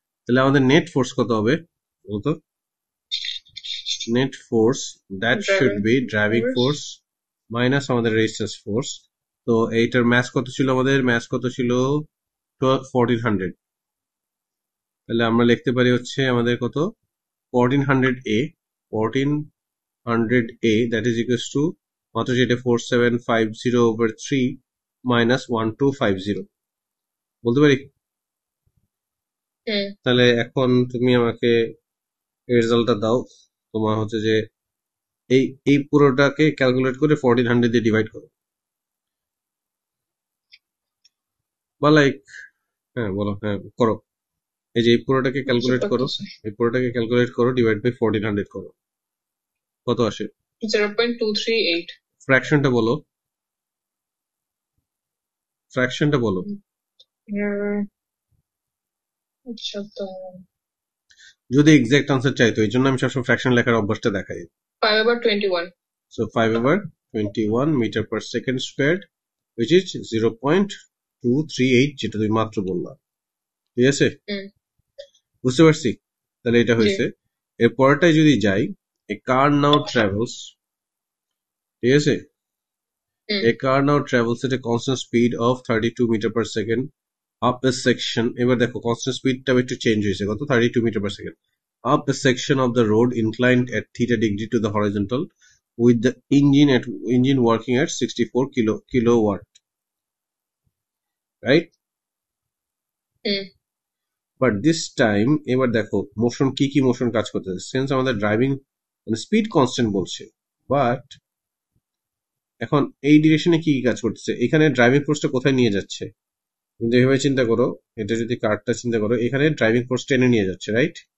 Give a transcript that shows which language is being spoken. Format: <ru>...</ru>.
<bn>তাহলে আমাদের net force কত হবে বলতো? Net force</bn> <en>that should be</en> <bn>driving force minus আমাদের রেজিস্ট্যান্স ফোর্স। তো এইটার ম্যাথ কত ছিল? আমাদের ম্যাথ কত ছিল? 1400। তাহলে আমরা লিখতে পারি হচ্ছে আমাদের কত? 1400A, 1400A</bn> <en>that is equals to</en> <bn>মাত্র যেটা 4750/3 minus 1250 বলতে পারি। তাহলে এখন তুমি আমাকে রেজাল্টটা দাও। তোমার হচ্ছে যে এই পুরোটাকে ক্যালকুলেট করে 1400 দিয়ে ডিভাইড করো, বা লাইক হ্যাঁ বলো, হ্যাঁ করো। এই যে এই পুরোটাকে ক্যালকুলেট করো, এই পুরোটাকে ক্যালকুলেট করো, ডিভাইড বাই 1400 করো, কত আসে? 0.238। ফ্র্যাকশনটা বলো, ফ্র্যাকশনটা বলো। আচ্ছা, তো যদি এক্সাক্ট আনসার চাইতো, এই জন্য আমি সবসময় ফ্র্যাকশন লেখার অভ্যাসটা দেখাই। 5/21।</bn> <en>So 5/21 meter per second squared, which is 0.238,</en> <bn>যেটা তুমি মাত্র বললা। ঠিক আছে, বুঝতে পারছি। তাহলে এটা হয়েছে। এর পরেরটাই যদি যাই,</bn> <en>a car now travels,</en> <bn>ঠিক আছে,</bn> <en>a car now travels at a constant speed of 32 meter per second up a section,</en> <bn>এবার দেখো</bn> <en>constant speedটা</en> <bn>একটু চেঞ্জ হয়েছে, কত?</bn> <en>32 meter per second up a section of the road inclined at theta degree to the horizontal with the engine working at 64 kilowatt, right? But this time</en> <bn>এবার দেখো motion কি motion কাজ করতেছে, সেন্স আমাদের driving মানে speed constant বলছে, but এখন এই ডিরেকশনে কি কাজ করতেছে? এখানে ড্রাইভিং ফোর্সটা কোথায় নিয়ে যাচ্ছে? কিন্তু এভাবে চিন্তা করো, এটা যদি কার্ডটা চিন্তা করো, এখানে ড্রাইভিং ফোর্স টেনে নিয়ে যাচ্ছে, রাইট?</bn>